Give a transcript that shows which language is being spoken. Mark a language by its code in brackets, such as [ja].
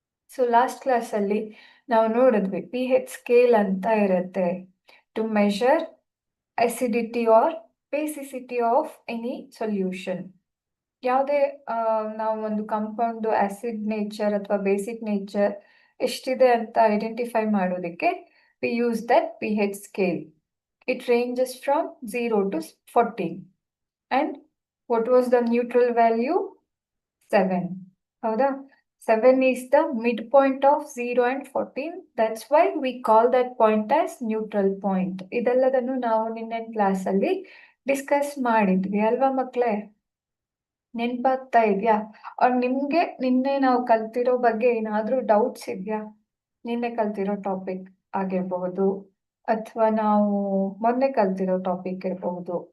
[kn] So last ಕ್ಲಾಸಲ್ಲಿ ನಾವು ನೋಡಿದ್ವಿ pH ಸ್ಕೇಲ್ ಅಂತ ಇರುತ್ತೆ [en] To measure acidity or basicity of any solution. [kn] ಯಾವುದೇ ನಾವು ಒಂದು ಕಾಂಪೌಂಡ್ ಆಸಿಡ್ ನೇಚರ್ ಅಥವಾ ಬೇಸಿಕ್ ನೇಚರ್ ಎಷ್ಟಿದೆ ಅಂತ ಐಡೆಂಟಿಫೈ ಮಾಡೋದಕ್ಕೆ [en] we use that [kn] pH scale. [en] It ranges from 0 to 14. And what was the neutral value? 7. [kn] ಹೌದಾ? [en] 7 is the midpoint of 0 and 14. That's why we call that point as neutral point. [kn] ಇದೆಲ್ಲದನ್ನು ನಾವು ನಿನ್ನೆ ಕ್ಲಾಸಲ್ಲಿ discuss ಮಾಡಿದ್ವಿ ಅಲ್ವಾ ಮಕ್ಕಳೇ? ನೆನಪಾಗ್ತಾ ಇದೆಯಾ? ಅವ್ರು ನಿಮಗೆ ನಿನ್ನೆ ನಾವು ಕಲ್ತಿರೋ ಬಗ್ಗೆ ಏನಾದರೂ ಡೌಟ್ಸ್ ಇದೆಯಾ? ನಿನ್ನೆ ಕಲ್ತಿರೋ ಟಾಪಿಕ್ ಆಗಿರಬಹುದು ಅಥವಾ ನಾವು ಮೊನ್ನೆ ಕಲ್ತಿರೋ ಟಾಪಿಕ್ ಇರಬಹುದು.